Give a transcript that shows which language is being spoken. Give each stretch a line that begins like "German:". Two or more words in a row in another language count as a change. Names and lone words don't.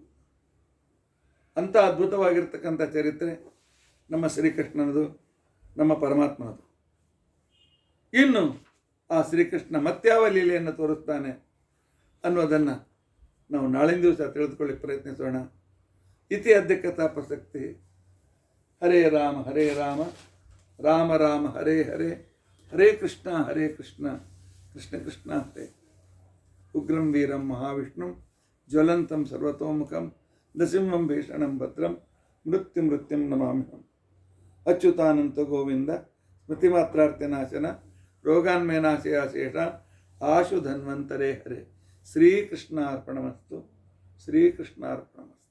Kannada: ಅಂಥ ಅದ್ಭುತವಾಗಿರ್ತಕ್ಕಂಥ ಚರಿತ್ರೆ ನಮ್ಮ ಶ್ರೀಕೃಷ್ಣನದು, ನಮ್ಮ ಪರಮಾತ್ಮನದು. ಇನ್ನು ಆ ಶ್ರೀಕೃಷ್ಣ ಮತ್ಯಾವ ಲೀಲೆಯನ್ನು ತೋರಿಸ್ತಾನೆ ಅನ್ನೋದನ್ನು ನಾವು ನಾಳಿನ ದಿವಸ ತಿಳಿದುಕೊಳ್ಳಿಕ್ಕೆ ಪ್ರಯತ್ನಿಸೋಣ.
Sanskrit: ಇತಿ ಅದ್ಯ ಕಥಾ ಪ್ರಸಕ್ತಿ. ಹರೇ ರಾಮ ಹರೇ ರಾಮ ರಾಮ ರಾಮ ಹರೇ ಹರೇ, ಹರೇ ಕೃಷ್ಣ ಕೃಷ್ಣ ಕೃಷ್ಣ ಹರೇ. ಉಗ್ರಂ ವೀರಂ ಮಹಾವಿಷ್ಣುಂ ಜ್ವಲಂತಂ ಸರ್ವತೋಮುಖಂ ನೃಸಿಂಹಂ ಭೀಷಣಂ ಭದ್ರಂ ಮೃತ್ಯುಂ ನಮಾಮ್ಯಹಂ. ಅಚ್ಯುತಾನಂತ ಗೋವಿಂದ ಸ್ಮೃತಿಮಾತ್ರಾರ್ಥ್ಯನಾಶನ ರೋಗಾನ್ಮೇನಾಶಯಾಶೇಷ ಆಶು ಧನ್ವಂತರೇ ಹರೇ. ಶ್ರೀಕೃಷ್ಣಾರ್ಪಣಮಸ್ತು. ಶ್ರೀಕೃಷ್ಣಾರ್ಪಣಮಸ್ತು.